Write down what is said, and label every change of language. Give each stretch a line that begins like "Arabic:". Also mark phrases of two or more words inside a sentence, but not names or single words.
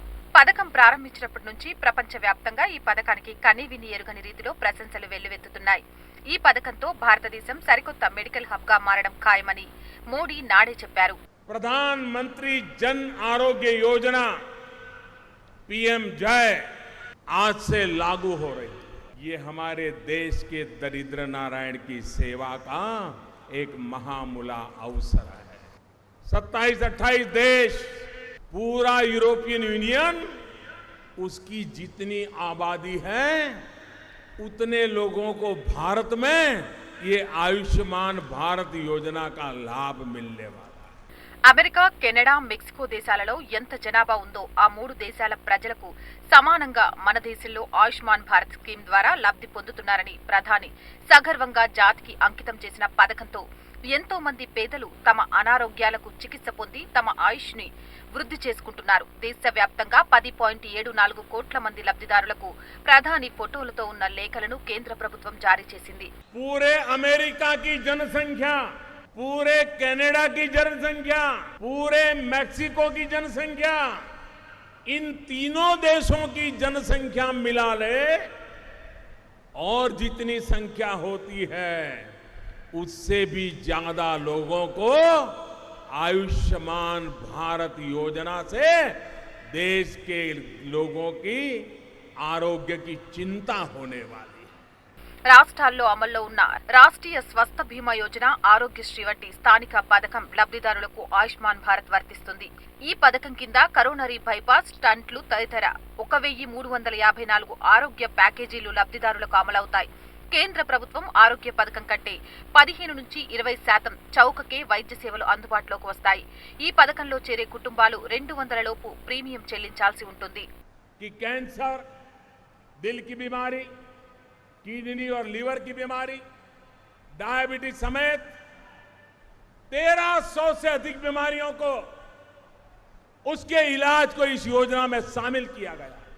Telugu: పథకం ప్రారంభించినప్పటి నుంచి ప్రపంచవ్యాప్తంగా ఈ పథకానికి కనీవిని ఎరుగని రీతిలో ప్రశంసలు వెల్లువెత్తుతున్నాయి. ఈ పథకంతో భారతదేశం సరికొత్త
English: medical hub
Telugu: గా మారడం ఖాయమని మోడీ నాడే చెప్పారు.
Hindi: ప్రధాన్ మంత్రి జన్ ఆరోగ్య యోజన PMJAY आज से लागू हो रही है. ये हमारे देश के दरिद्र नारायण की सेवा का एक महामूला अवसर है. 27-28 देश, पूरा यूरोपियन यूनियन, उसकी जितनी आबादी है उतने लोगों को भारत में ये आयुष्मान भारत योजना का लाभ मिलने वाला.
Telugu: అమెరికా, కెనడా, మెక్సికో దేశాలలో ఎంత జనాభా ఉందో ఆ 3 దేశాల ప్రజలకు సమానంగా మన దేశంలో ఆయుష్మాన్ భారత్ స్కీమ్ ద్వారా లబ్ధి పొందుతున్నారని ప్రధాని సగర్వంగా జాతికి అంకితం చేసిన పథకంతో ఎంతో మంది పేదలు తమ అనారోగ్యాలకు చికిత్స పొంది తమ ఆయుష్ని వృద్ధి చేసుకుంటున్నారు. దేశవ్యాప్తంగా 10.74 కోట్ల మంది లబ్ధిదారులకు ప్రధాని ఫోటోలతో ఉన్న లేఖలను కేంద్ర ప్రభుత్వం జారీ చేసింది.
Hindi: पूरे अमेरिका की जनसंख्या, पूरे कनाडा की जनसंख्या, पूरे मैक्सिको की जनसंख्या, इन तीनों देशों की जनसंख्या मिला ले और जितनी संख्या होती है उससे भी ज्यादा लोगों को आयुष्मान भारत योजना से देश के लोगों की आरोग्य की चिंता होने वाली है.
Telugu: రాష్ట్రాల్లో అమల్లో ఉన్న రాష్ట్రీయ స్వస్థ బీమా యోజన, ఆరోగ్యశ్రీ వంటి స్థానిక పథకం లబ్ధిదారులకు ఆయుష్మాన్ భారత్ వర్తిస్తుంది. ఈ పథకం కింద
English: coronary bypass,
Telugu: స్టంట్లు తదితర 1354 ఆరోగ్య ప్యాకేజీలు లబ్ధిదారులకు అమలవుతాయి. కేంద్ర ప్రభుత్వం ఆరోగ్య పథకం కంటే 15 నుంచి 20% చౌకకే వైద్య సేవలు అందుబాటులోకి వస్తాయి. ఈ పథకంలో చేరే కుటుంబాలు 200 లోపు ప్రీమియం చెల్లించాల్సి ఉంటుంది.
Hindi: कैंसर, दिल की बीमारी, किडनी और लीवर की बीमारी, डायबिटीज समेत 1300 से अधिक बीमारियों को उसके इलाज को इस योजना में शामिल किया गया।